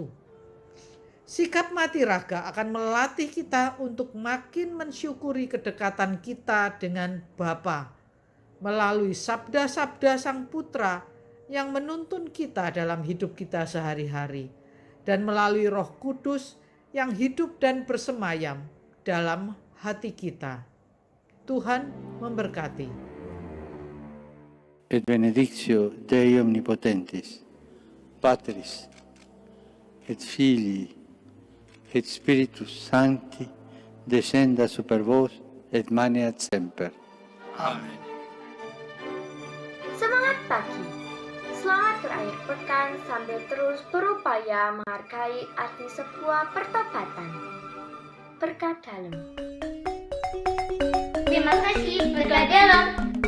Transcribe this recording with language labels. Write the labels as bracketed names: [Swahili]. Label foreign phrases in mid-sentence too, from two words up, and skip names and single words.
[Indonesian] Sikap mati raga akan melatih kita untuk makin mensyukuri kedekatan kita dengan Bapa melalui sabda-sabda Sang Putra yang menuntun kita dalam hidup kita sehari-hari, dan melalui Roh Kudus yang hidup dan bersemayam dalam hati kita. Tuhan memberkati. [Latin] et benedictio Dei omnipotentis, Patris, et Filii, et Spiritus Sancti, descenda super vos et maneat semper. Amen. [Indonesian] Semangat pagi! Selamat berakhir pekan sambil terus berupaya menghargai arti sebuah pertobatan. Berkat dalam. Terima kasih, berkat dalam.